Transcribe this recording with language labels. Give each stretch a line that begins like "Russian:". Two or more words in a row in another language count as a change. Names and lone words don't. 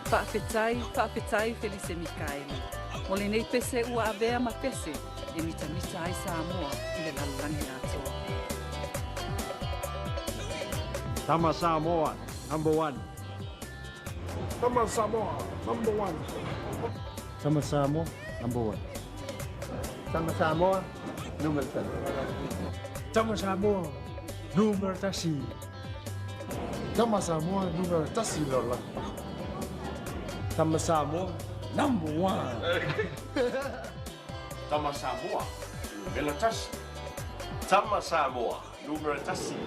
Samoan: Whaafetai Felice Mikaeli. Mo le nei pese ua avea ma pese e mita ai Samoa i le lalangi atoa. Tama Samoa,
English: number one.
Samoan: Tama Samoa,
English: number one.
Samoan: Tama Samoa,
English: number one.
Samoan: Tama Samoa, numero 3. Tama Samoa, numero tasi. Tama Samoa, numero tasi lola. Tama Samoa,
English: number one.
Samoan: Tama Samoa, numero tasi. Tama Samoa, numero tasi.